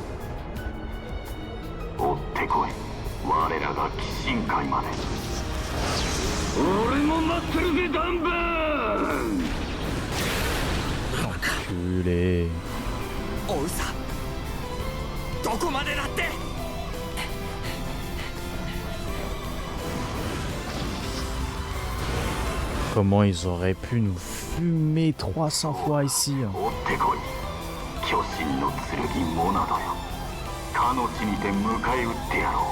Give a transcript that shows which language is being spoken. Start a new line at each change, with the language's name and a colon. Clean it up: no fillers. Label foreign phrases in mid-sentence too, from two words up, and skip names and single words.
Japanese: 追ってこい。我らが鬼神界まで。俺も待ってるぜダンバーン。
French: Culé.
Japanese: 追うさ。どこまでだって。
French: Comment ils auraient pu nous fumer 300 fois ici.
Japanese: 追ってこい。巨神の剣モナドよ。かの地にて迎え撃ってやろう。